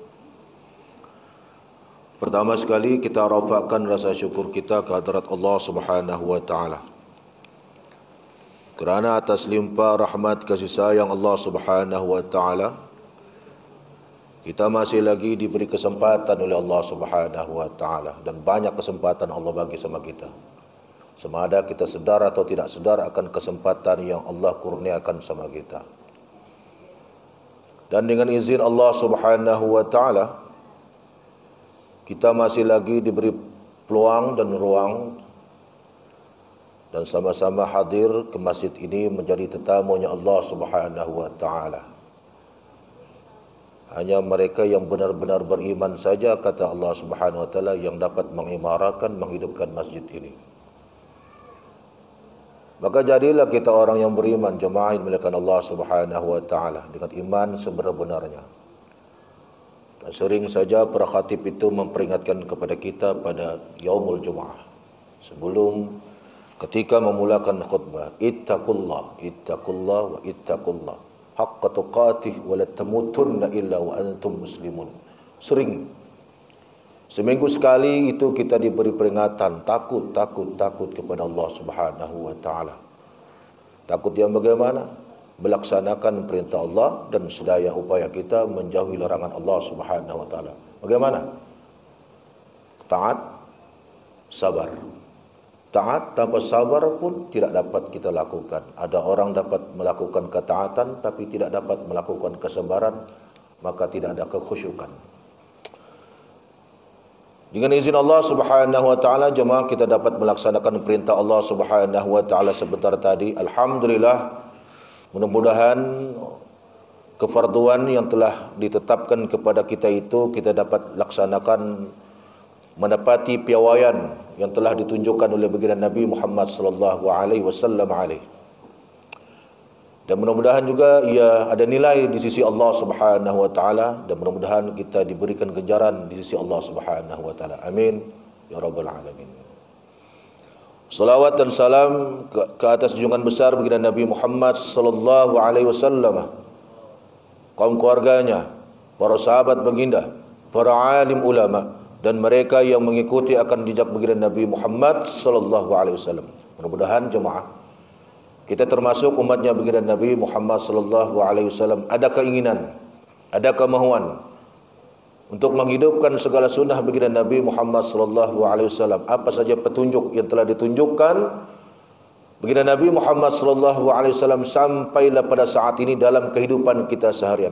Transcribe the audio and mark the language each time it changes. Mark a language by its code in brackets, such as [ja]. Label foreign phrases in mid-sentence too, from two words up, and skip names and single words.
[ms] Pertama sekali kita rafakkan rasa syukur kita ke hadirat Allah [ar] سبحانه وتعالى, [ms] kerana atas limpah rahmat kasih sayang Allah [ar] سبحانه وتعالى, [ms] kita masih lagi diberi kesempatan oleh Allah [ar] سبحانه وتعالى, [ms] dan banyak kesempatan Allah bagi sama kita. Sama ada kita sedar atau tidak sedar akan kesempatan yang Allah kurniakan sama kita. Dan dengan izin Allah [ar] سبحانه وتعالى, [ms] kita masih lagi diberi peluang dan ruang dan sama-sama hadir ke masjid ini menjadi tetamunya Allah Subhanahu wa taala. Hanya mereka yang benar-benar beriman saja, kata Allah [ar] سبحانه وتعالى, [ms] yang dapat mengimarakan, menghidupkan masjid ini. Maka jadilah kita orang yang beriman, jemaah yang dimuliakan Allah [ar] سبحانه وتعالى, [ms] dengan iman sebenar-benarnya. Dan sering saja para khatib itu memperingatkan kepada kita pada [ar] يوم الجمعة, [ms] sebelum ketika memulakan khutbah, [ar] اتقوا الله اتقوا الله واتقوا الله حق تقاته ولا تموتن إلا وأنتم مسلمون. [ms] Sering, seminggu sekali itu kita diberi peringatan, takut kepada Allah [ar] سبحانه وتعالى. [ms] Takut yang bagaimana? Melaksanakan perintah Allah dan sedaya upaya kita menjauhi larangan Allah [ar] سبحانه وتعالى. [ms] Bagaimana? Taat, sabar. Taat tanpa sabar pun tidak dapat kita lakukan. Ada orang dapat melakukan ketaatan tapi tidak dapat melakukan kesabaran, maka tidak ada kekhusyukan. Dengan izin Allah [ar] سبحانه وتعالى, [ms] jemaah, kita dapat melaksanakan perintah Allah [ar] سبحانه وتعالى [ms] sebentar tadi. Alhamdulillah, mudah-mudahan kefarduan yang telah ditetapkan kepada kita itu kita dapat laksanakan, menepati piawaian yang telah ditunjukkan oleh baginda Nabi Muhammad [ar] صلى الله عليه وسلم عليه. [ms] Dan mudah-mudahan juga ia ada nilai di sisi Allah [ar] سبحانه وتعالى, [ms] dan mudah-mudahan kita diberikan ganjaran di sisi Allah [ar] سبحانه وتعالى. آمين يا رب العالمين. [ms] Salawat dan salam ke atas junjungan besar baginda Nabi Muhammad [ar] صلى الله عليه وسلم, [ms] kaum keluarganya, para sahabat baginda, para alim ulama, dan mereka yang mengikuti akan jejak baginda Nabi Muhammad [ar] صلى الله عليه وسلم. [ms] Mudah-mudahan jemaah kita termasuk umatnya baginda Nabi Muhammad [ar] صلى الله عليه وسلم [ms] ada keinginan, ada kemahuan untuk menghidupkan segala sunnah baginda Nabi Muhammad [ar] صلى الله عليه وسلم. [ms] Apa saja petunjuk yang telah ditunjukkan Baginda Nabi Muhammad SAW sampailah pada saat ini dalam kehidupan kita seharian.